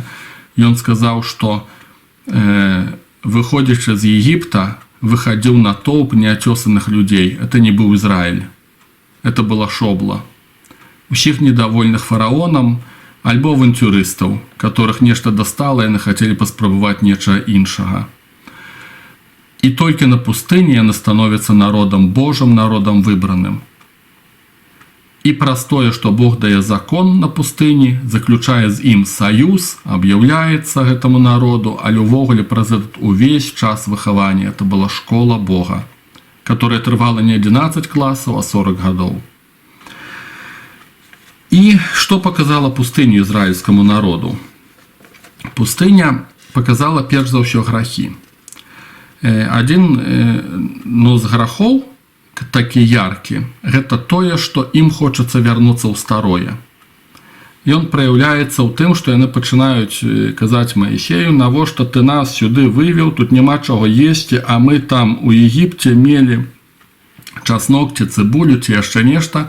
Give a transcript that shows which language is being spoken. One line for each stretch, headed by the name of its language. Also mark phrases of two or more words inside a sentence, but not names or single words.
Belarusian: Ён сказаў, што выходзячы з Егіпта, выхадзіў натоўп неацёсаных людзей.
Russian: Это не быў Ізраіль. Это была шобла.
Belarusian: Усіх
Russian: недовольных фараонам
Belarusian: альбо авантюрыстаў, которых нешта дастала, яны хацелі паспрабаваць нечага іншага.
Russian: И только на пустыне яны становятся народом Божьим, народом выбранным. И простое, что Бог дае закон на пустыне, заключая з ім союз, объявляется этому народу,
Belarusian: але увогуле праз этот увесь час выхавання.
Russian: Это была школа Бога, которая трывала не 11 классов, а 40 годов. И что показала пустыня израильскому народу? Пустыня показала
Belarusian: перш за ўсё
Russian: грахи.
Belarusian: Один з грахоў, такі яркі, гэта тое, што ім хочацца вярнуцца ў старое. Ён праяўляецца ў тым, што яны пачынаюць казаць Маісею, навошта ты нас сюды вывеў, тут няма чаго есці, а мы там у Егіпце мелі часнок ці цыбулю ці яшчэ нешта.